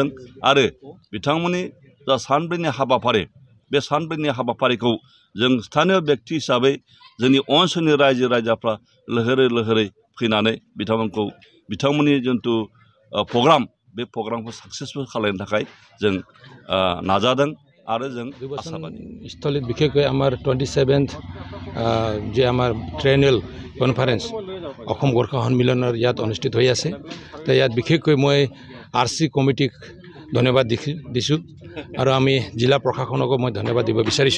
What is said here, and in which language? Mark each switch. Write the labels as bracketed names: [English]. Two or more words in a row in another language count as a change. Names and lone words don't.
[Bodo] आरो बिथांमोननि जा सानब्रैनि हाबाफारि, बे सानब्रैनि हाबाफारिखौ जों स्थानीय व्यक्ति हिसाबै जोंनि ओनसोलनि रायजो राजाफ्रा लैहोरै फैनानै बिथांमोननि जिथु प्रग्राम, बे प्रग्रामखौ साक्सेसफुल खालामनो थाखाय जों नाजादों आरो जों आसाबादि। [Assamese] স্থলীত বিশেষকৈ আমাৰ 27th যে আমাৰ [English] triennial conference [Assamese] অসম গোৰ্খা সন্মিলনৰ ইয়াত অনুষ্ঠিত হৈ আছে। তো ইয়াত বিশেষকৈ মই আৰচি কমিটিক ধন্যবাদ দিছোঁ আৰু আমি জিলা প্ৰশাসনকো মই ধন্যবাদ দিব বিচাৰিছোঁ।